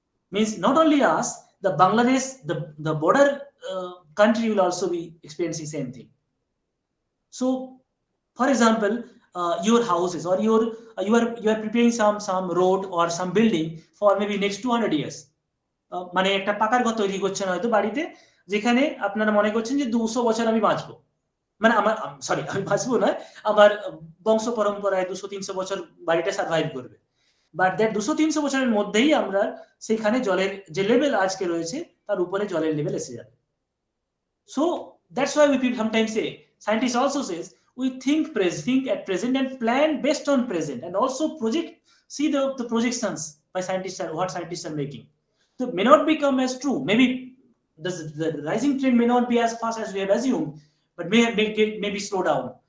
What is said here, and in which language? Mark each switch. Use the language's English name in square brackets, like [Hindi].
[English] Means not only us, the Bangladesh, the border country will also be experiencing same thing. So, for example, your houses or you are preparing some road or some building for maybe next 200 years. [Bangla] মানে একটা পাকার ঘর তৈরি করছেন হয়তো বাড়িতে, যেখানে আপনারা মনে করছেন যে 200 বছর আমি বাঁচবো, মানে আমার সরি আমি বাঁচবো না, আমার বংশ পরম্পরায় 200-300 বছর বাড়িটা সার্ভাইভ করবে। বাট দ্যাট 200-300 বছরের মধ্যেই আমরা সেখানে জলের যে লেভেল আজকে রয়েছে তার উপরে জলের লেভেল এসে যাবে। [English] So that's why we sometimes say, scientists also says we think at present and plan based on present, and also see the projections by scientists are what scientists are making. So may not become as true. Maybe the rising trend may not be as fast as we have assumed, but may be slow down.